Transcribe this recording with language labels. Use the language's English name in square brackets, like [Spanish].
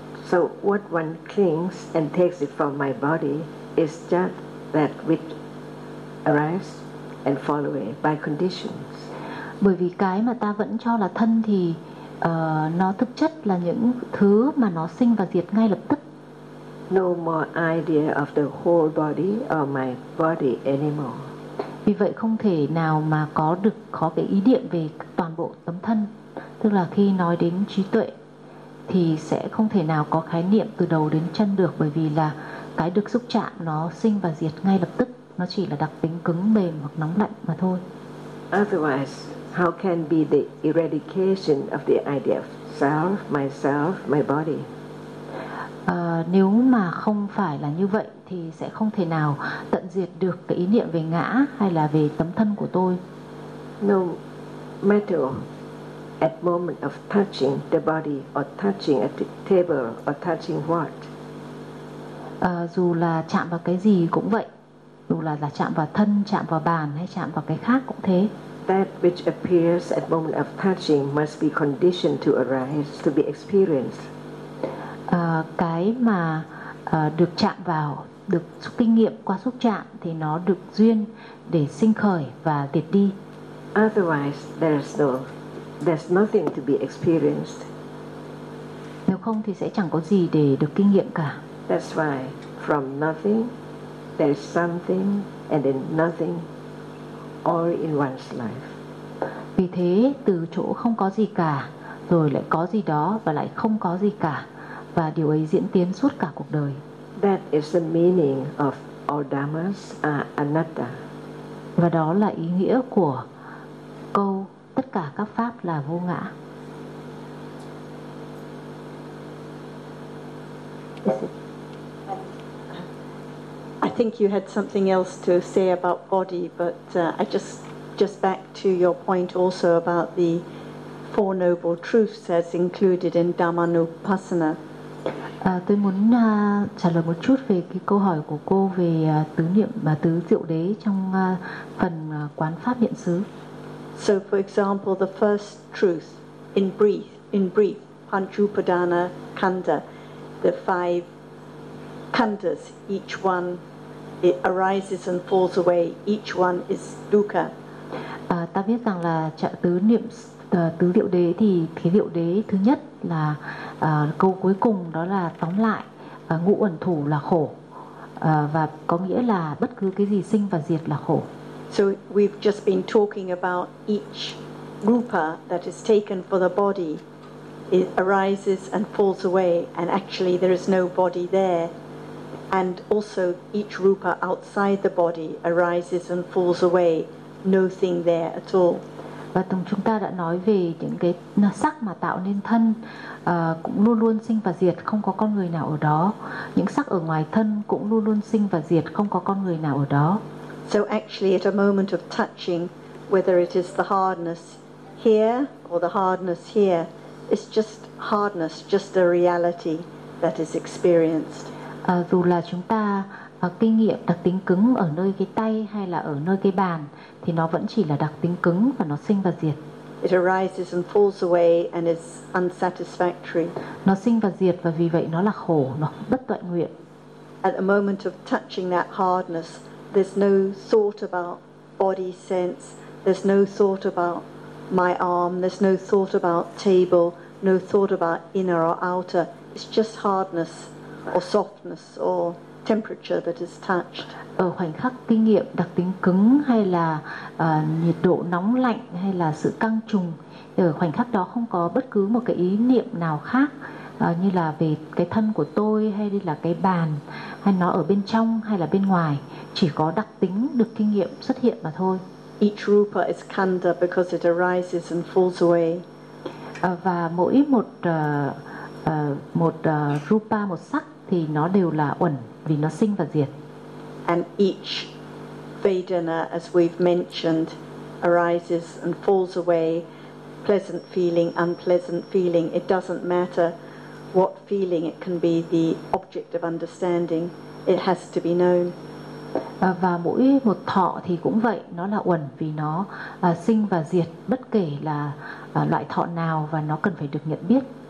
[English] So what one clings and takes it from my body is just that which arises and fall away by conditions. [Vietnamese] Bởi vì cái mà ta vẫn cho là thân thì nó thực chất là những thứ mà nó sinh và diệt ngay lập tức. [English] No more idea of the whole body or my body anymore. [Vietnamese] Vì vậy không thể nào mà có được có cái ý niệm về toàn bộ tấm thân. Tức là khi nói đến trí tuệ thì sẽ không thể nào có khái niệm từ đầu đến chân được, bởi vì là cái được xúc chạm nó sinh và diệt ngay lập tức, nó chỉ là đặc tính cứng mềm hoặc nóng lạnh mà thôi. [English] Otherwise, how can be the eradication of the idea of self, myself, my body? [Vietnamese] nếu mà không phải là như vậy thì sẽ không thể nào tận diệt được cái ý niệm về ngã hay là về tấm thân của tôi. [English] No matter at moment of touching the body or touching at the table or touching what. [Vietnamese] Dù là chạm vào cái gì cũng vậy. Dù là chạm vào thân, chạm vào bàn hay chạm vào cái khác cũng thế. [English] That which appears at moment of touching must be conditioned to arise, to be experienced. [Vietnamese] Cái mà được chạm vào, được xúc kinh nghiệm qua xúc chạm thì nó được duyên để sinh khởi và diệt đi. [English] Otherwise, there's nothing to be experienced. [Vietnamese] Nếu không thì sẽ chẳng có gì để được kinh nghiệm cả. [English] That's why from nothing, there's something, and then nothing, all in one's life. [Vietnamese] Vì thế, từ chỗ không có gì cả, rồi lại có gì đó và lại không có gì cả. Và điều ấy diễn tiến suốt cả cuộc đời. [English] That is the meaning of all dhammas are anatta. [Vietnamese] Và đó là ý nghĩa của câu tất cả các pháp là vô ngã. [English] I think you had something else to say about body, but I just back to your point also about the Four Noble Truths as included in Dhammanupassana. [Vietnamese] Tôi muốn trả lời một chút về cái câu hỏi của cô về tứ niệm và tứ diệu đế trong phần quán pháp niệm xứ. [English] So for example, the first truth in brief, Panchupadana Khanda, the five khandas, each one it arises and falls away, each one is dukkha. [Vietnamese] Ta biết rằng là tứ niệm tứ diệu đế thì thế diệu đế thứ nhất là câu cuối cùng đó là tóm lại ngũ uẩn thủ là khổ và có nghĩa là bất cứ cái gì sinh và diệt là khổ. [English] So we've just been talking about each rupa that is taken for the body, it arises and falls away, and actually there is no body there, and also each rupa outside the body arises and falls away, no thing there at all. [Vietnamese] Và chúng ta đã nói về những cái sắc mà tạo nên thân cũng luôn luôn sinh và diệt, không có con người nào ở đó. Những sắc ở ngoài thân cũng luôn luôn sinh và diệt, không có con người nào ở đó. [English] So actually at a moment of touching, whether it is the hardness here or the hardness here, it's just hardness, just a reality that is experienced. [Vietnamese] Dù là chúng ta kinh nghiệm đặc tính cứng ở nơi cái tay hay là ở nơi cái bàn thì nó vẫn chỉ là đặc tính cứng và nó sinh và diệt. [English] It arises and falls away and is unsatisfactory. [Vietnamese] Nó sinh và diệt và vì vậy nó là khổ, nó bất toại nguyện. [English] At the moment of touching that hardness, there's no thought about body sense, there's no thought about my arm, there's no thought about table, no thought about inner or outer. It's just hardness or softness or temperature that is touched. [Vietnamese] Ở khoảnh khắc kinh nghiệm đặc tính cứng hay là nhiệt độ nóng lạnh hay là sự căng trùng, ở khoảnh khắc đó không có bất cứ một cái ý niệm nào khác như là về cái thân của tôi hay là cái bàn hay nó ở bên trong hay là bên ngoài, chỉ có đặc tính được kinh nghiệm xuất hiện mà thôi. [English] Each rupa is khanda because it arises and falls away. [Vietnamese] Và mỗi một rupa, một sắc thì nó đều là uẩn vì nó sinh và diệt. [English] And each vedana, as we've mentioned, arises and falls away, pleasant feeling, unpleasant feeling, it doesn't matter what feeling, it can be the object of understanding, it has to be known. [Vietnamese] Và mỗi một thọ thì cũng vậy, nó là uẩn vì nó sinh và diệt bất kể là loại thọ nào và nó cần phải được nhận biết.